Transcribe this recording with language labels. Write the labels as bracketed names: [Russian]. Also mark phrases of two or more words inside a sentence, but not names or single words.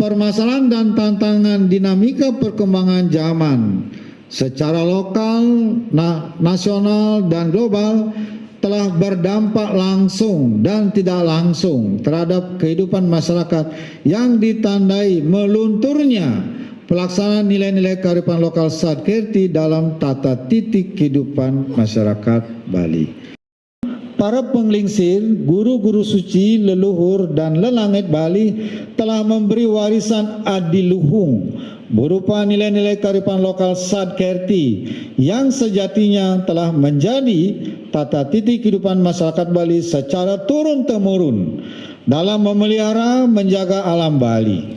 [Indonesian] Permasalahan dan tantangan dinamika perkembangan zaman secara lokal, nasional dan global telah berdampak langsung dan tidak langsung terhadap kehidupan masyarakat yang ditandai melunturnya pelaksanaan nilai-nilai kearifan lokal Sadkerti dalam tata titik kehidupan masyarakat Bali. Para penglingsir, guru-guru suci, leluhur, dan lelangit Bali telah memberi warisan adiluhung berupa nilai-nilai kearifan lokal Sadkerti yang sejatinya telah menjadi tata titik kehidupan masyarakat Bali secara turun-temurun dalam memelihara menjaga alam Bali.